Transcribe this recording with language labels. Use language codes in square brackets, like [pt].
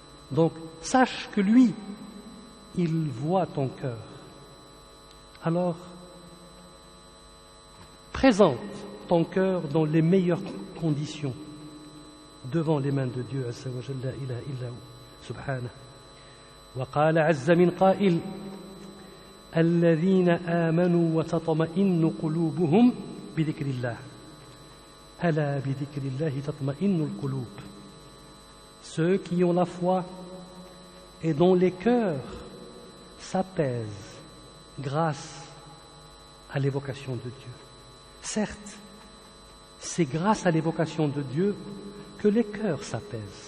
[fr] Donc, sache que lui, il voit ton cœur. Alors, présente ton cœur dans les meilleures conditions devant les mains de Dieu, Azza wa Jalla, la ilaha illa hu, subhanahu. [ar] وقال عز من قائل الذين آمنوا وتطمئن قلوبهم بذكر الله ألا بذكر الله تطمئن القلوب. [fr] Ceux qui ont la foi et dont les cœurs s'apaisent grâce à l'évocation de Dieu. Certes, c'est grâce à l'évocation de Dieu que les cœurs s'apaisent.